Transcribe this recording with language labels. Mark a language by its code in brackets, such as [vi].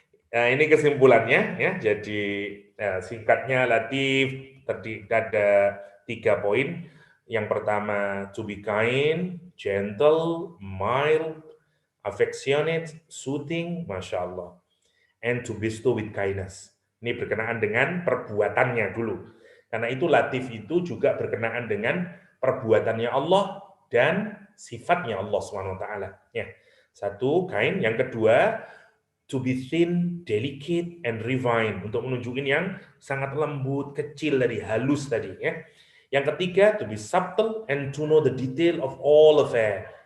[id] Nah, ini kesimpulannya ya. Jadi singkatnya latif terdiri ada 3 poin. Yang pertama, [en] to be kind, gentle, mild, affectionate, soothing, masya Allah, and to bestow with kindness. [id] Ini berkenaan dengan perbuatannya dulu. Karena itu latif itu juga berkenaan dengan perbuatannya Allah dan sifatnya Allah SWT. Ya. Satu, kind. Yang kedua, [en] to be thin, delicate, and refined. [id] Untuk menunjukkan yang sangat lembut, kecil, dari halus tadi. Ya. Yang ketiga, [en] to be subtle and to know the detail of all affair.